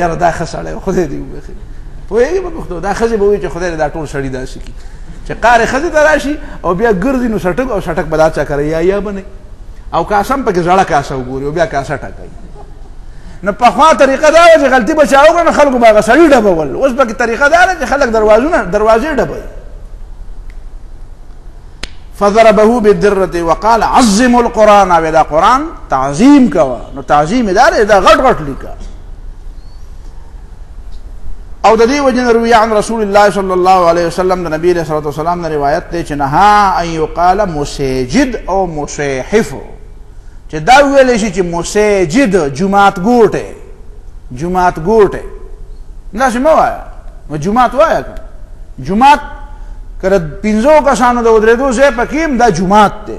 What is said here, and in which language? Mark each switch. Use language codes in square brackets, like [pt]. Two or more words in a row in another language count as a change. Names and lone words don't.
[ps] یاره دا ښه سړی و، خدای دې وبخي. پوهېږې په پښتو دا ښځې به وایي چې خدای دې دا ټول سړي داسې کړي چې قارې ښځې ته راشي او بیا ګرځي نو سټک او سټک به دا چا کوي یا به نه او کاسه هم پکې زړه کاسه وګوري او بیا کاسه ټکوي. نو پخوا طریقه دا وه چې غلطي به چا وکړه نو خلکو به هغه سړي ډبول. اوس پکې طریقه دا ده چې خلک دروازې ډبوي. [ar] فضربه بالدره وقال عظموا القرآن. [ps] او دا قرآن تعظیم کوه. نو تعظیم یې دا دی دا غټ غټ لیکه. او د دې وجه نه [ar] روي عن رسول الله صلی الله علیه وسلم [ps] د نبی [ar] علیه الصلاة والسلام [ps] نه روایت دی چې [ar] نهى ان یقال مسجد او مصحف. [ps] چې دا ویلی شي چې مسجد جومات ګوټی داسې مه وایه. نو جومات وایه که جومات که د 5 کسانو د ودرېدو ځای پکې هم دا جومات دی.